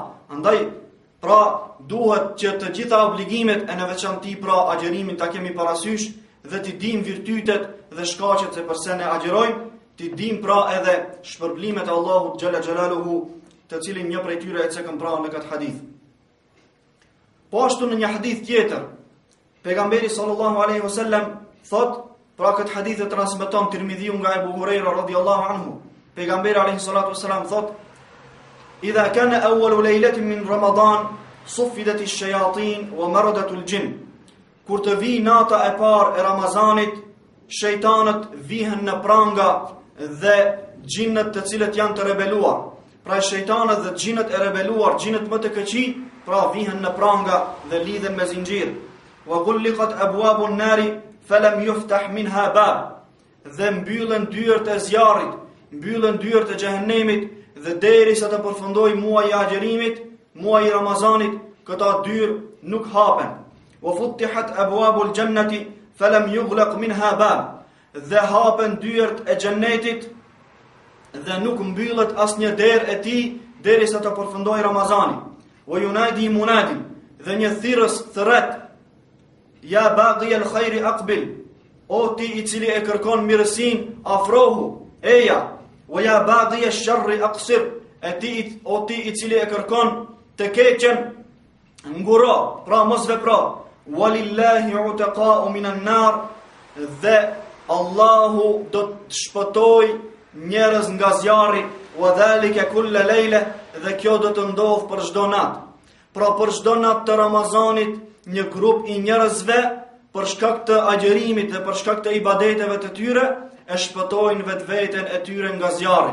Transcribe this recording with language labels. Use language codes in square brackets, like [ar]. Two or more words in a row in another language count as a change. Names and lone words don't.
[sq] Andaj pra duhet që të gjitha obligimet e në veçanti pra agjërimin ta kemi parasysh dhe t'i dim virtytet dhe shkaqet se përse ne agjërojmë, t'i dim pra edhe shpërblimet e Allahut [ar] جل جلاله, [sq] të cilin një prej tyre e cekëm pra në këtë hadith. Po ashtu në një hadith tjetër, pejgamberi [ar] صلى الله عليه وسلم [sq] thot, pra këtë hadith e transmeton Tirmidhiu nga Ebu Huraira [ar] رضي الله عنه. [sq] Pejgamberi [ar] عليه الصلاة والسلام [sq] thot: [ar] "إذا كان أول ليلة من رمضان صفدت الشياطين ومردة الجن." [sq] Kur të vi nata e parë e Ramazanit, shejtanët vihen në pranga dhe xhinët të cilët janë të rebeluar. Pra shejtanët dhe xhinët e rebeluar, xhinët më të këqij, pra vihen në pranga dhe lidhen me zinxhir. [ar] وغلقت أبواب النار فلم يفتح منها باب. [sq] Dhe mbyllen dyert e zjarrit, mbyllen dyert e xhehenemit dhe derisa të përfundoj muaji i agjërimit, muaji i Ramazanit, këta dyert nuk hapen. [ar] وفتحت أبواب الجنة فلم يغلق منها باب. [sq] Dhe hapen dyert e xhennetit dhe nuk mbyllet asnjë derë e tij derisa të përfundoj Ramazani. [ar] وينادي مناد, [sq] dhe një thirrës thret: [ar] "يا باغي الخير أقبل." [sq] O ti i cili e kërkon mirësinë, afrohu, eja. [ar] ويا باغي الشر أقصر. [sq] O ti i cili e kërkon të keqen, nguro, pra mos vepro. [ar] ولله عتقاء من النار. [sq] Dhe Allahu do të shpëtoj njerëz nga zjarri, [ar] وذلك كل ليلة, [sq] dhe kjo do të ndodh për çdo natë. Pra për çdo natë të Ramazanit, një grup i njerëzve për shkak të agjërimit dhe për shkak të ibadeteve të tyre e shpëtojnë vetveten e tyre nga zjarri.